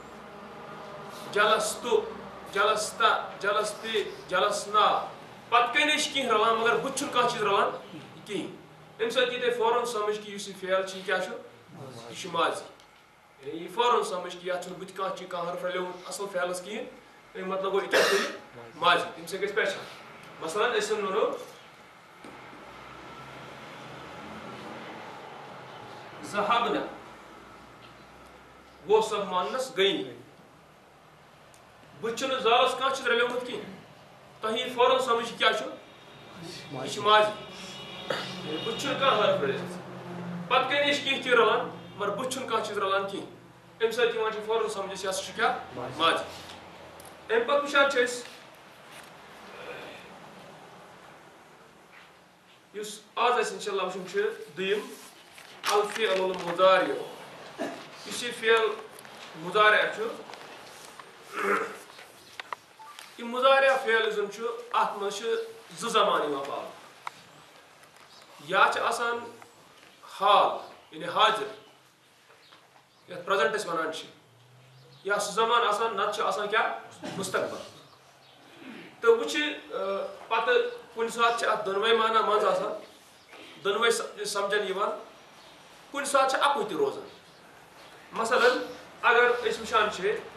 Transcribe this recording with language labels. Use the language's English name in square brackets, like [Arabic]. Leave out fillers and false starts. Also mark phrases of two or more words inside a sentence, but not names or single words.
[Arabic] جلستُ جلستا جلستے جلسنا [Kashmiri] پتہٕ کَنے چھِ کینٛہہ رلان مگر بٕتھِ چھُنہٕ کانٛہہ چیٖز رلان کِہیٖنۍ اَمہِ سۭتۍ یی تۄہہِ فوراً سمجھ کہِ یُس یہِ فعل چھُ یہِ کیٛاہ چھُ یہِ چھُ ماضی یعنی یی فوراً سمجھ کہِ یتھ چھُنہٕ بٕتھِ کانٛہہ چیٖز کانٛہہ حرف رلیومُت اصل فعلس کِہیٖنۍ امیُک مطلب گوٚو یہِ کیٛاہ چھُ یہِ ماضی تمہِ سۭتۍ گژھِ پہچان مثلاً أسۍ وَنو ذهبنا وہ سب ماننس گٔیی بٕتھِ چھُنہٕ زالس کانٛہہ چیٖز رلیومُت کینٛہہ تۄہہِ یی فوراً سمجھ یہِ کیٛاہ چھُ یہِ چھُ ماضی بٕتھِ چھُنہٕ کانٛہہ حرف رٔلِتھ پتہٕ کَنے چھِ کینٛہہ چیٖز رلان مگر بٕتھِ چھُنہٕ کانٛہہ چیٖز رلان کینٛہہ اَمہِ سۭتۍ یِوان چھُ فوراً سمجھ أسۍ یہِ ہسا چھُ کیٛاہ ماضی اَمہِ پتہٕ وٕچھان چھِ أسۍ یُس آز اَسہِ انشاء اللہ وٕچھُن چھُ دوٚیِم [Arabic] الفعل المضارع [Kashmiri] یُس یہِ فعل مضارع چھُ یہِ مضارع فعل یُس زن چھُ اتھ منٛز چھِ زٕ زمان یِوان پاونہٕ یا چھِ آسان حال یعنی حاضر یتھ پریزنٹ أسۍ ونان چھِ یا سُہ زمان آسان نتہٕ چھُ آسان کیٛاہ مستقبل تہٕ وۄنۍ چھِ پتہٕ کُنہِ ساتہٕ چھِ اتھ دۄنوے معنی منٛز آسان دۄنوے سمجھن یِوان کُنہِ ساتہٕ چھِ اکُے تہِ روزان مثلاً اگر أسۍ وٕچھان چھِ